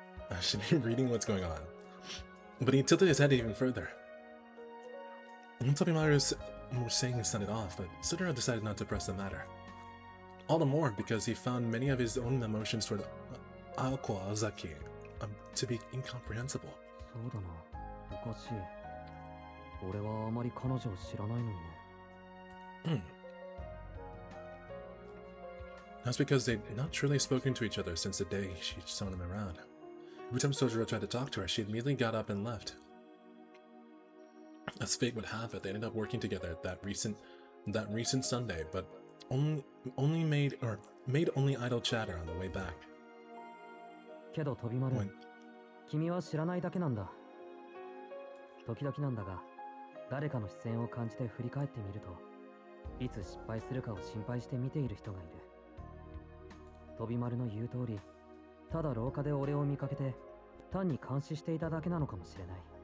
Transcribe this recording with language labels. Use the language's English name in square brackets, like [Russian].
[English] I should be reading what's going on. But he tilted his head even further. Tobimaru was saying he sent it off, but Sudara decided not to press the matter. All the more because he found many of his own emotions toward Aoko Aozaki to be incomprehensible. [Japanese] そうだな、おかしい。俺はあまり彼女を知らないのにね。 [English] That's because they'd not truly spoken to each other since the day she'd shown him around. Every time Sojiro tried to talk to her, she immediately got up and left. As fate would have it, they ended up working together that recent Sunday, but only made only idle chatter on the way back. [Japanese] けど飛び丸、 [English] When [Japanese] 君は知らないだけなんだ。時々なんだが、誰かの視線を感じて振り返ってみると、いつ失敗するかを心配して見ている人がいる。飛び丸の言う通り、ただ廊下で俺を見かけて、単に監視していただけなのかもしれない。